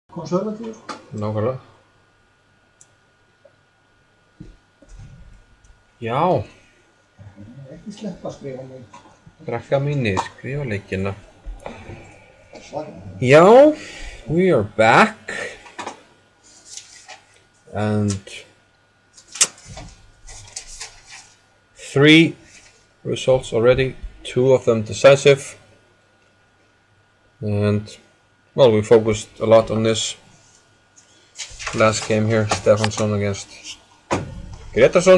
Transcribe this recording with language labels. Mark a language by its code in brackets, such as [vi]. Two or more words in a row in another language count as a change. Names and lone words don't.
[is] konservatífur. Nákvæmlega. Já. Ekki sleppa að skrifa mig. Krakka mínir, skrifa leikina. Já, [en] we are back. And 3 results already, 2 of them decisive. And well, we focused a lot on this last game here, Stefansson against Gretarsson.